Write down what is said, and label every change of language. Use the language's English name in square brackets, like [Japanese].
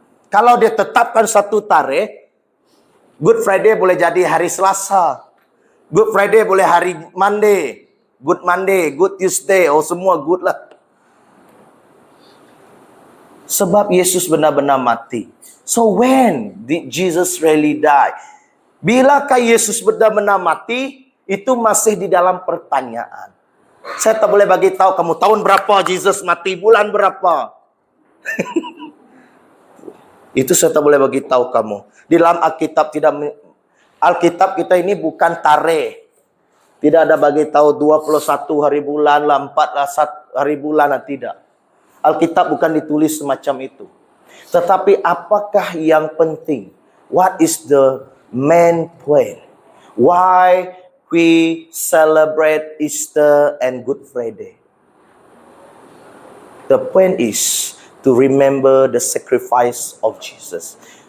[Malay] Kalau dia tetapkan satu tarikh, Good Friday boleh jadi hari Selasa. Good Friday boleh hari Monday. Good Monday, Good Tuesday. Semua good lah. Sebab Yesus benar-benar mati. [English] So when did Jesus really die? [Malay] Bilakah Yesus benar-benar mati? Itu masih di dalam pertanyaan. Saya tak boleh bagi tahu kamu tahun berapa Jesus mati, bulan berapa. Itu saya tak boleh bagi tahu kamu. Di dalam Alkitab Alkitab kita ini bukan tarikh. Tidak ada bagi tahu 21 hari bulan, 4 hari bulan, tidak. Alkitab bukan ditulis semacam itu. Tetapi apakah yang penting? [English] What is the main point? Why we celebrate Easter and Good Friday? The point is to remember the sacrifice of Jesus.